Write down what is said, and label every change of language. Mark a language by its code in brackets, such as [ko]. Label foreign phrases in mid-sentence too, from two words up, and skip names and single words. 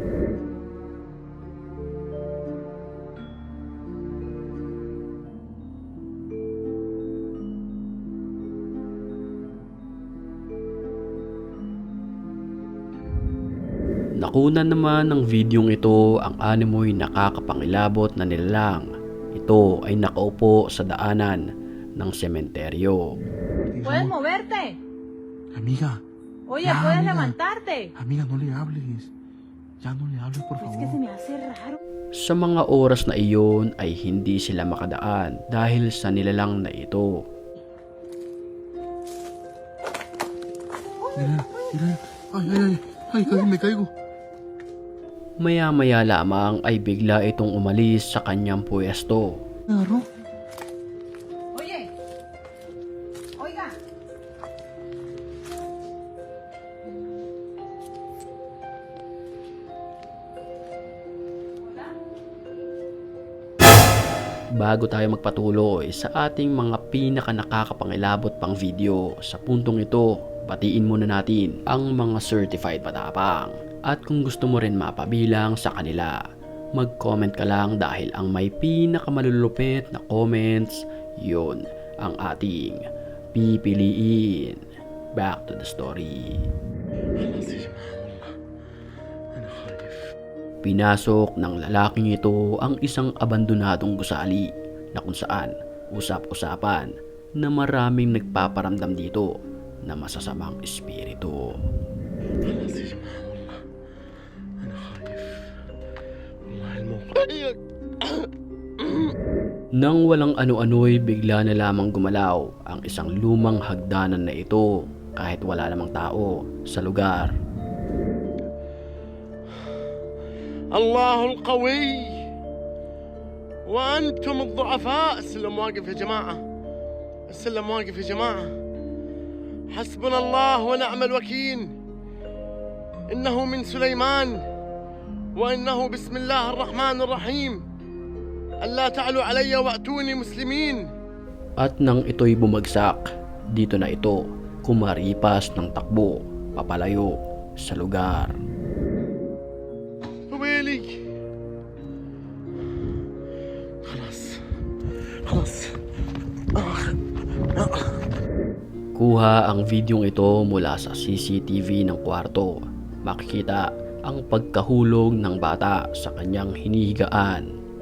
[tl] Nakunan naman ng videong ito ang animoy nakakapangilabot na nilalang. Ito ay nakaupo sa daanan ng sementeryo. [es] ¿Puedes moverte? Amiga. Oye, Ya, ¿puedes amiga. levantarte? Amiga, no le hables. Ya no le hables, por Es favor. que se me hace raro. [tl] Sa mga oras na iyon ay hindi sila makadaan dahil sa nilalang na ito. [es] Mira, mira. Ay, ay, ay. Ay, casi me caigo. [tl] Maya-maya lamang ay bigla itong umalis sa kanyang pwesto. [es] Me agarró. Oye, oiga. [tl] Bago tayo magpatuloy sa ating mga pinaka-nakakapangilabot pang video sa puntong ito, batiin muna natin ang mga certified patapang. At kung gusto mo rin mapabilang sa kanila, mag-comment ka lang dahil ang may pinakamalulupit na comments, yun ang ating pipiliin. [en] Back to the story. [tl] Pinasok ng lalaking ito ang isang abandonadong gusali na kung saan usap-usapan na maraming nagpaparamdam dito na masasamang espiritu. Nang walang ano-ano'y bigla na lamang gumalaw ang isang lumang hagdanan na ito kahit wala namang tao sa lugar. [ar] الله القوي وأنتم الضعفاء. السلم واقف يا جماعة، السلم واقف يا جماعة. حسبنا الله ونعم الوكيل. إنه من سليمان وإنه بسم الله الرحمن الرحيم. ألا تعلوا علي وأتوني مسلمين. [tl] At nang ito'y bumagsak, dito na ito kumaripas ng takbo papalayo sa lugar. [ar] ويلي خلاص خلاص. [tl] Kuha ang videong ito mula sa CCTV ng kwarto. Makikita ang pagkahulog ng bata sa kanyang hinihigaan.